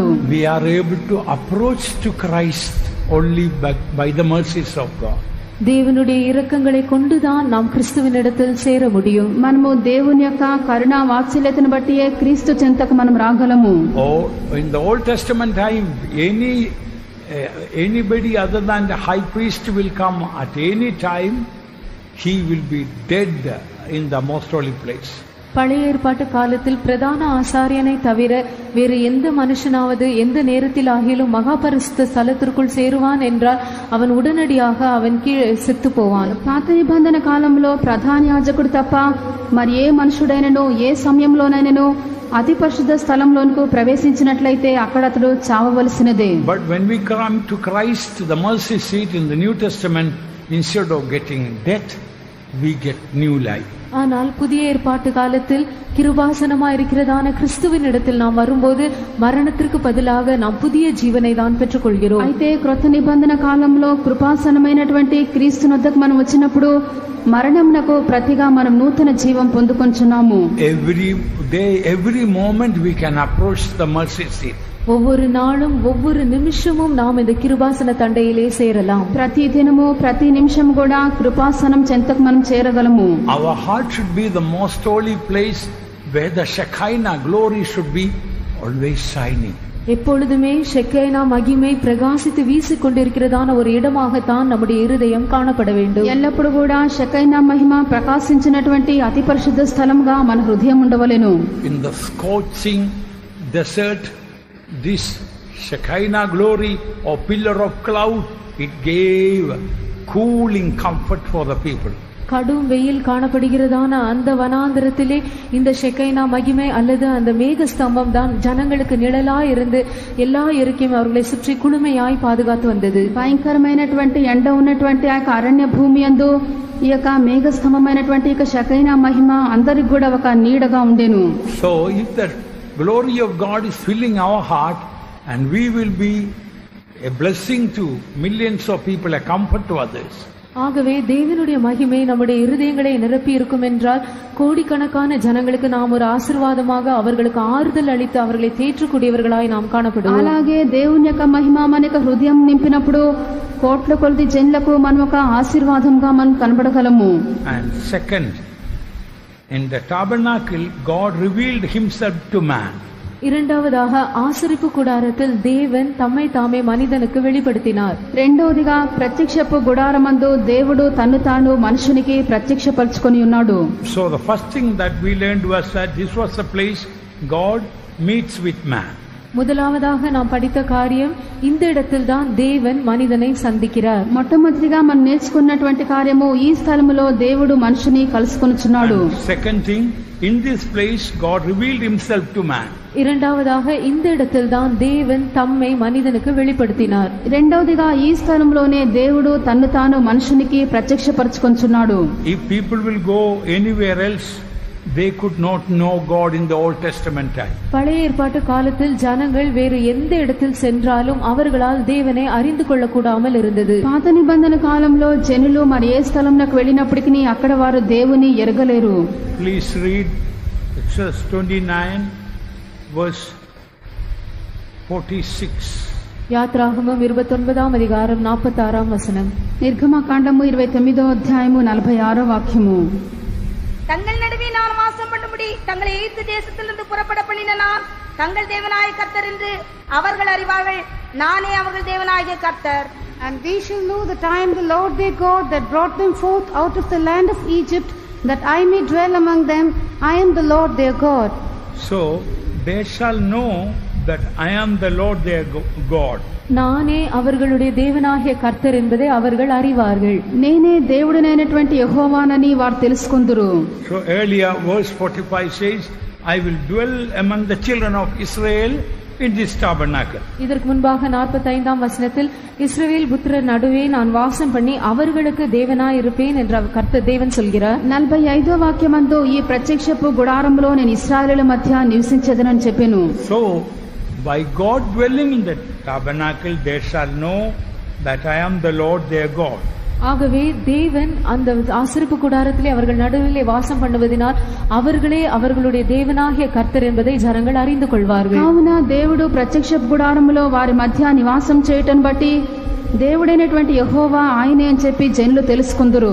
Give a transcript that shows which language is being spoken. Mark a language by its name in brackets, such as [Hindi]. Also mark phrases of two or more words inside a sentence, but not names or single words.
[English] We are able to approach to Christ only by the mercies of God. [Tamil] தேவனுடைய இரக்கங்களை கொண்டுதான் நாம் கிறிஸ்துவினிடத்தில் சேர முடியும். [Telugu] మనము దేవుని యొక్క కరుణ వాత్సల్యతను బట్టి క్రీస్తు చెంతకు మనం రాగలము. [English] Oh, in the Old Testament time, anybody other than the high priest will come at any time. He will be dead in the most holy place. [Tamil] பழைய ஏற்பாட்டு காலத்தில் பிரதான ஆசாரியனை தவிர வேறு எந்த மனுஷனாவது எந்த நேரத்தில் ஆகிலும் மகா பரிசுத்த ஸ்தலத்திற்குள் சேருவான் என்றால் அவன் உடனடியாக அவன் கீழ் செத்து போவான். [Telugu] పాత నిబంధన కాలంలో ప్రధాన యాజకుడు తప్ప మరి ఏ మనుషుడైనను ఏ సమయంలోనైనను అతి పరిశుద్ధ స్థలంలోనికి ప్రవేశించినట్లయితే అక్కడ అతడు చావవలసినదే. [English] But when we come to Christ, the mercy seat in the New Testament, instead of getting death, we get new life. [Tamil] ஆனால் புதிய ஏற்பாட்டு காலத்தில் கிருபாசனமா இருக்கிறதான கிறிஸ்துவின் இடத்தில் நாம் வரும்போது மரணத்திற்கு பதிலாக நாம் புதிய ஜீவனை தான் பெற்றுக் கொள்கிறோம். [Telugu] అయితే క్రొత్త నిబంధన కాలంలో కృపాసనమైనటువంటి క్రీస్తు వద్దకు మనం వచ్చినప్పుడు మరణమునకు ప్రతిగా మనం నూతన జీవం పొందుకొంచున్నాము. [English] Every day, every moment we can approach the mercy seat. [Tamil] ஒவ்வொரு நாளும் ஒவ்வொரு நிமிஷமும் நாம் இந்த கிருபாசன தண்டையிலே சேரலாம். [Telugu] ప్రతి దినము ప్రతి నిమిషం కూడా కృపాసనం చెంతకు మనం చేరగలము. [English] Our heart should be the most holy place where the Shekinah glory should be always shining. [Tamil] எப்பொழுதுமே ஷெக்கைனா மகிமை பிரகாசித்து வீசிக் கொண்டிருக்கிறதான ஒரு இடமாகத்தான் நம்முடைய இருதயம் காணப்பட வேண்டும். [Telugu] ఎల్లప్పుడు కూడా షెకైనా మహిమ ప్రకాశించినటువంటి అతి పరిశుద్ధ స్థలంగా మన హృదయం ఉండవలెను. [English] In the scorching desert, this Shekinah glory or pillar of cloud, it gave cooling comfort for the people. [Tamil] கடும் வெயில் காணப்படுகிறதான அந்த வனாந்திரத்திலே இந்த ஷெக்கைனா மகிமை அல்லது அந்த மேக ஸ்தம்பம் தான் ஜனங்களுக்கு நிழலா இருந்து எல்லா இயற்கையும் அவர்களை சுற்றி குளுமையாய் பாதுகாத்து வந்தது. [Telugu] భయంకరమైనటువంటి ఎండ ఉన్నటువంటి ఆ అరణ్య భూమి యందు ఈ యొక్క మేఘ స్తంభమైనటువంటి ఈ షెకైనా మహిమ అందరికి కూడా ఒక నీడగా ఉండెను. [English] So if the glory of God is filling our heart, and we will be a blessing to millions of people, a comfort to others. [Tamil] ஆகவே தேவனுடைய மகிமை நம்முடைய இருதயங்களை நிரப்பி இருக்கும் என்றால் கோடிக்கணக்கான ஜனங்களுக்கு நாம் ஒரு ஆசீர்வாதமாக அவர்களுக்கு ஆறுதல் அளித்து அவர்களை தேற்றக்கூடியவர்களாய் நாம் காணப்படுவோம். [Telugu] అలాగే దేవుని యొక్క మహిమ మన హృదయం నింపినప్పుడు కోట్ల కొలది జనులకు మనం ఒక ఆశీర్వాదంగా మనం కనబడగలము. [English] And second, in the tabernacle, God revealed himself to man. [Tamil] இரண்டாவதாக ஆசரிப்பு கூடாரத்தில் தேவன் தம்மை தாமே மனிதனுக்கு வெளிப்படுத்தினார். [Telugu] రెండవదిగా ప్రత్యక్షపు గుడారమందు దేవుడు తన్ను తాను మనుషునికి ప్రత్యక్షపరచుకొని ఉన్నాడు. [English] So the first thing that we learned was that this was the place God meets with man. [Tamil] முதலாவதாக நாம் படித்த காரியம் இந்த இடத்தில் தான் தேவன் மனிதனை சந்திக்கிறார். [Telugu] మొట్టమొదటిగా మనం నేర్చుకున్నటువంటి కార్యము ఈ స్థలములో దేవుడు మనుషుని కలుసుకొనుచున్నాడు. [English] Second thing, in this place God revealed himself to man. [Tamil] இரண்டாவதாக இந்த இடத்தில் தான் தேவன் தம்மை மனிதனுக்கு வெளிப்படுத்தினார். [Telugu] రెండవదిగా ఈ స్థలంలోనే దేవుడు తన్ను తాను మనుషునికి ప్రత్యక్షపరచుకొనుచున్నాడు. [English] If people will go anywhere else, they could not know God in the Old Testament time. [Tamil] பழைய ஏற்பாட்டு காலத்தில் ஜனங்கள் வேறு எந்த இடத்தில் சென்றாலும் அவர்களால் தேவனை அறிந்து கொள்ளக்கூடாமல் இருந்தது. [Telugu] పాత నిబంధన కాలంలో జనులు మరి ఏ స్థలంలోకి వెళ్ళినప్పటికీ అక్కడ వారు దేవుని ఎరగలేరు. [English] Please read Exodus 29 verse 46. [Tamil] யாத்ராகமம் 29ஆம் அதிகாரம் 46ஆம் வசனம். [Telugu] నిర్గమకాండము 29వ అధ్యాయము 46వ వాక్యము. [Tamil] தங்கள் நடுவே நான் வாசம் பண்ணும்படி தங்களை எகிப்து தேசத்திலிருந்து புறப்பட பண்ணின நான் தங்கள் தேவனாய கர்த்தர் என்று அவர்கள் அறிவார்கள். நானே அவர்கள் தேவனாகிய கர்த்தர். [English] And we shall know that I am the Lord their God that brought them forth out of the land of Egypt, that I may dwell among them. I am the Lord their God. So they shall know that I am the Lord their God. [Tamil] நானே அவர்களுடைய தேவனாகிய கர்த்தர் என்பதை அவர்கள் அறிவார்கள். [Telugu] నేనే దేవుడినైనటువంటి యెహోవానని వారు తెలుసుకొందురు. [English] So earlier verse 45 says, I will dwell among the children of Israel in this tabernacle. [Tamil] இதற்கு முன்பாக 45ஆம் வசனத்தில் இஸ்ரவேல் புத்திரர் நடுவே நான் வாசம் பண்ணி அவர்களுக்கு தேவனாய் இருப்பேன் என்று கர்த்தர் தேவன் சொல்கிறார். [Telugu] 45వ వాక్యమందు ఈ ప్రత్యక్షపు గుడారంలో నేను ఇశ్రాయేలుల మధ్య నివసించెదనని చెప్పెను. [English] So by God dwelling in the tabernacle, they shall know that I am the Lord their God. [Tamil] ஆகவே தேவன் அந்த ஆசரிப்பு கூடாரத்திலே அவர்கள் நடுவிலே வாசம் பண்ணுவதனால் அவர்களே அவர்களுடைய தேவனாகிய கர்த்தர் என்பதை ஜனங்கள் அறிந்து கொள்வார்கள். [Telugu] కావున దేవుడు ప్రత్యక్షపు గుడారములో వారి మధ్య నివాసం చేయటం బట్టి దేవుడైనటువంటి యెహోవా ఆయనే అని చెప్పి జనులు తెలుసుకుందురు.